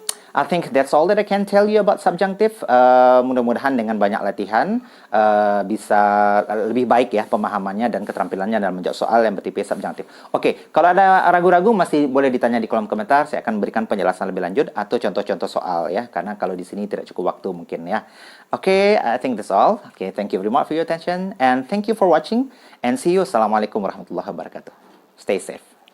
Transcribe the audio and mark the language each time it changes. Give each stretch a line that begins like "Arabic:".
English: I think that's all that I can tell you about subjunctive.
Indonesian: Mudah-mudahan dengan banyak latihan bisa lebih baik ya pemahamannya dan keterampilannya dalam menjawab soal yang bertipe subjunctive. Oke, kalau ada ragu-ragu masih boleh ditanya di kolom komentar. Saya akan berikan penjelasan lebih lanjut atau contoh-contoh soal ya, karena kalau di sini tidak cukup waktu mungkin ya.
English: Oke, I think that's all. Oke, thank you very much for your attention and thank you for watching and see you.
Arabic: Assalamualaikum warahmatullahi wabarakatuh.
English: Stay safe.